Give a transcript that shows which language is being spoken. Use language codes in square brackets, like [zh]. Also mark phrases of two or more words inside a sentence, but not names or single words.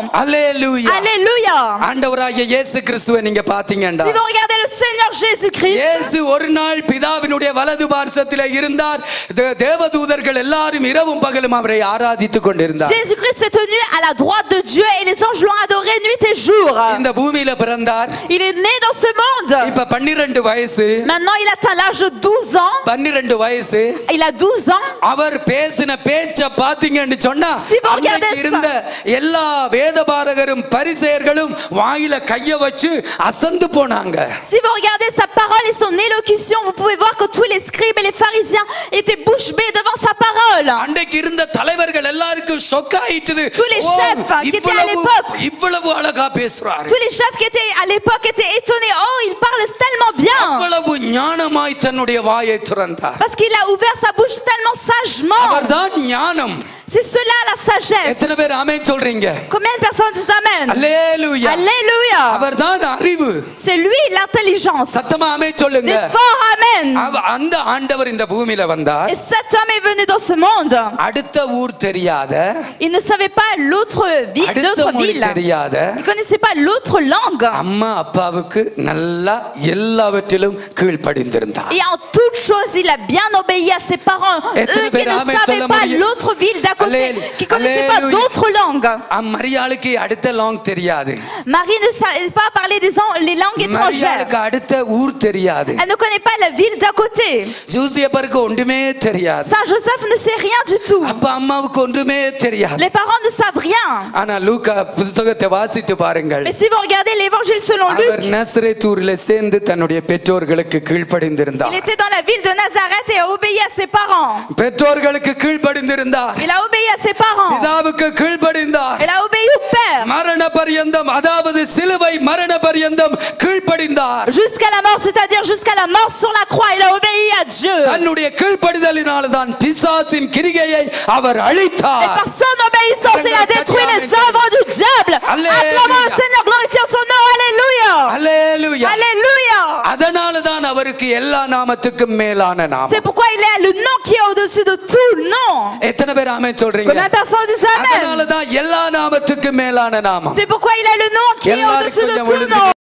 [ta] அல்லேலூயா. [fr] Alléluia. [ta] ஆண்டவராகிய இயேசு கிறிஸ்துவை நீங்க பாத்தீங்கன்னா, [fr] Si vous regardez le Seigneur Jésus-Christ, [ta] இயேசு ஒரு நாள் பிதாவினுடைய வலது பார்சத்திலே இருந்தார். தேவதூதர்கள் எல்லாரும் இரவும் பகலும் அவரை ஆராதித்துக் கொண்டிருந்தார். [fr] Jésus-Christ s'est tenu à la droite de Dieu et les anges l'ont adoré nuit et jour. [ta] இந்த பூமியில பிறந்தார். [fr] Il est né dans ce monde. [ta] இப்ப 12 வயசு. [fr] Maintenant il atteint l'âge de 12 ans. [ta] 12 வயசு. [fr] Il a 12 ans. [ta] அவர் பேசின பேச்ச பாத்தீங்கன்னு சொன்னா, [fr] Si vous regardez [ta] அன்னைக்கு இருந்த எல்லா வேதபாரகரும் பரிசேயர்களும் வாயில கைய வச்சு அசந்து போனாங்க. [fr] Si vous regardez sa parole et son élocution, vous pouvez voir que tous les scribes et les pharisiens étaient bouche bée devant sa parole. [ta] அன்னைக்கு இருந்த தலைவர்கள் எல்லாருக்கும் ஷாக் ஆயிட்டது. [fr] Tous les chefs qui étaient à l'époque, [ta] இவ்வளவு அழகா பேசுறாரு. [fr] tous les chefs qui étaient à l'époque étaient étonnés. Oh, il parle tellement bien. [ta] அவ்வளவு ஞானமாய் தன்னுடைய வாயை திறந்தார். [fr] Parce qu'il a ouvert sa bouche tellement sagement. [ta] அவர்தான் ஞானம். [fr] C'est cela la sagesse. [ta] எத்தனை பேர் ஆமென் சொல்றீங்க? [fr] Combien de personnes disent amen? [ta] அல்லேலூயா. [fr] Alléluia. [ta] அவர்தான் அறிவு. [fr] C'est lui l'intelligence. [ta] சத்தமா ஆமென் சொல்லுங்க. [fr] Dites fort amen. [ta] அந்த ஆண்டவர் இந்த பூமியில வந்தார். [fr] Et cet homme est venu dans ce monde. [ta] அடுத்த ஊர் தெரியாத, [fr] Il ne savait pas l'autre [ta] அடுத்த மொழி [fr] ville. [ta] தெரியாத, [fr] Il connaissait pas l'autre langue. [ta] அம்மா அப்பாவுக்கு நல்லா எல்லாவற்றிலும் கீழ்ப்படிந்திருந்தார். [fr] Et en toute chose, il a bien obéi à ses parents. Eux qui ne savaient pas l'autre ville d'à côté, qui ne connaissaient pas d'autres langues. [ta] மரியாளுக்கு அடுத்த லாங் தெரியாது. [fr] Marie ne savait pas parler les langues étrangères. [ta] மரியாளுக்கு அடுத்த ஊர் தெரியாது. [fr] Elle ne connaît pas la ville d'à côté. [ta] ஜோசேப்புக்கு ஒன்றுமே தெரியாது. [fr] Saint Joseph ne sait rien du tout. [ta] அப்பா அம்மாவுக்கு ஒன்றுமே தெரியாது. [fr] Les parents ne savent rien. [ta] ஆனா லூக்கா புத்தகத்தை வாசித்து பாருங்கள். [fr] Mais si vous regardez l'évangile selon Luc, [ta] அவர் நசரேத்தூரிலே சேர்ந்து தன்னுடைய பெற்றோர்களுக்கு கீழ்ப்படிந்திருந்தார். [fr] il était dans la ville de Nazareth et a obéi à ses parents. [ta] பெற்றோர்களுக்கு கீழ்ப்படிந்திருந்தார். [fr] Il a obéi à ses parents. [ta] பிதாவுக்கு கீழ்ப்படிந்தார். [fr] Il a obéi au père. [ta] மரண பரியந்தம், அதாவது சிலுவை மரண பரியந்தம் கீழ்ப்படிந்தார். [fr] Jusqu'à la mort, c'est-à-dire jusqu'à la mort sur la croix, il a obéi à Dieu. [ta] தன்னுடைய கீழ்ப்படிதலினால தான் பிசாசின் கிரிகையை அவர் அழித்தார். [fr] Et par son obéissance, il a détruit les œuvres du diable. Acclamons le Seigneur, glorifions son nom. Alléluia. Alléluia. Alléluia. [ta] அதனால தான் அவருக்கு எல்லா நாமத்துக்கும் மேலான நாமம். [fr] C'est pourquoi il est le nom qui est au-dessus de tout nom. [ta] எத்தனை பேர் ஆமென் சொல்றீங்க? [fr] Combien de personnes disent amen? [ta] அதனால தான் எல்லா நாமத்துக்கும் மேலான நாமம். [fr] C'est pourquoi il a le nom qui est au-dessus de tout nom.